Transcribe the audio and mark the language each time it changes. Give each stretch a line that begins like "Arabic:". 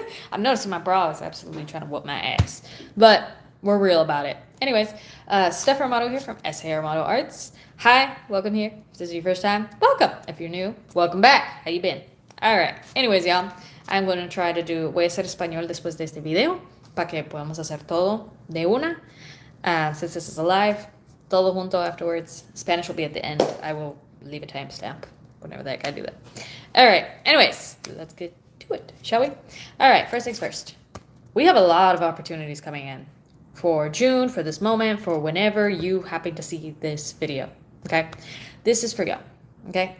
English: I'm noticing my bra is absolutely trying to whoop my ass. But we're real about it. Anyways, SAArmatoArts here from SAArmatoArts. Hi, welcome here. If this is your first time, welcome. If you're new, welcome back. How you been? All right. Anyways, y'all, I'm going to try to do...
Spanish: Voy a hacer español después de este video para que podamos hacer todo de una.
English: Since this is a live,
Spanish: todo junto
English: afterwards. Spanish will be at the end. I will leave a timestamp whenever the heck I do that. All right. Anyways, let's get to it, shall we? All right. First things first. We have a lot of opportunities coming in for June, for this moment, for whenever you happen to see this video. Okay? This is for you. Okay?